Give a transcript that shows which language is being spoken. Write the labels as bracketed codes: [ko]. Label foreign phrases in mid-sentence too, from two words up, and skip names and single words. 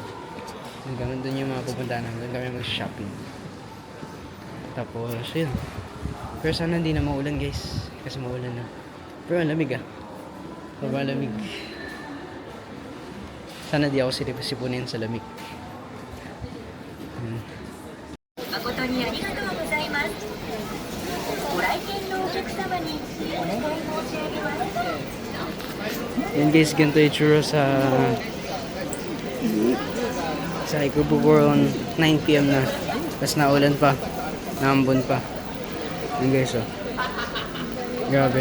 [tl] Hanggang doon yung mga pupuntahan namin. Doon kami mag-shopping. Tapos, yun. Pero sana hindi na maulan guys. Kasi maulan na. Pero ang lamig Sobrang lamig. Sana di ako sipunin sa lamig. [ja] 誠にありがとうございます。ご来店の [tl] Yan guys, ganito yung tsura sa Ikebukuro on 9 PM na. Tapos naulan pa. Naambon pa. Yan guys, oh. Grabe.